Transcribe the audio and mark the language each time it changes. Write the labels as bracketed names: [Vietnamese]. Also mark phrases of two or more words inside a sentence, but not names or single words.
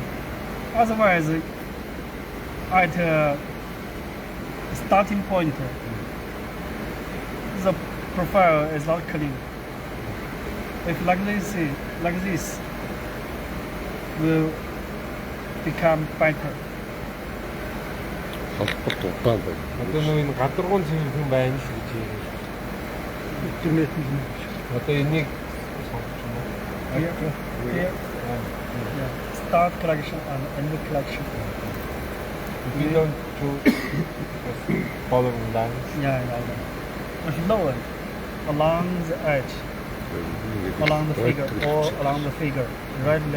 [English] Otherwise, at starting point, the profile is not clean. If like this will become better. [Mongolian] холболт удаан байна. одоо нөгөө энэ гадаргуун цэвэрхэн байна шүү гэж юм. Интернет нь. Одоо энийг сонгож байна. [English] Here, yeah. Start collection and end collection. We don't choose following lines. Yeah. But lower, along the edge, along the figure, or along the figure, rightly.